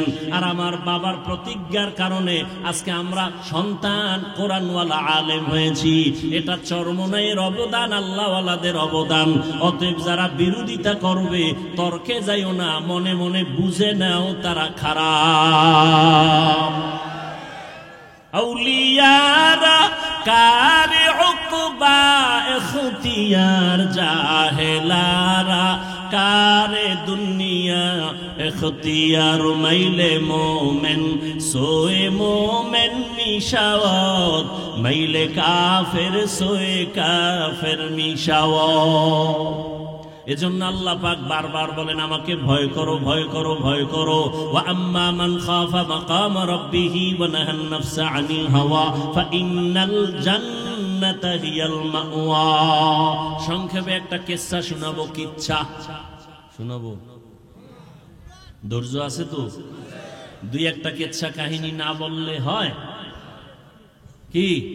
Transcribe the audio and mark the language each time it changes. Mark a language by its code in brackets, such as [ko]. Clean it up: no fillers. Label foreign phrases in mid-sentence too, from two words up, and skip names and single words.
[bn] আর আমার বাবার প্রতিজ্ঞার কারণে আজকে আমরা সন্তান কোরআনওয়ালা আলেম হয়েছি। এটা চরমনাইয়ের অবদান, আল্লাহওয়ালাদের অবদান। অতএব যারা বিরোধিতা করবে, তর্কে যাইও না, মনে মনে বুঝে নাও তারা খারাপ। [fa] اولیارا کار عقبی اختیار جاهلان‌را کار دنیا اختیار میل مؤمن سوی مؤمن میشود میل کافر سوی کافر میشود. [bn] এজন্য আল্লাহ পাক বারবার বলেন আমাকে ভয় করো, ভয় করো, ভয় করো। [ar] وأما من خاف مقام ربه ونهى النفس عن الهوى فإن الجنة هي المأوى. [bn] সংক্ষেপে একটা কিসসা শোনাবো। কিচ্ছা শোনাবো, ধৈর্য আছে তো? দুই একটা কিচ্ছা কাহিনী না বললে হয় কি?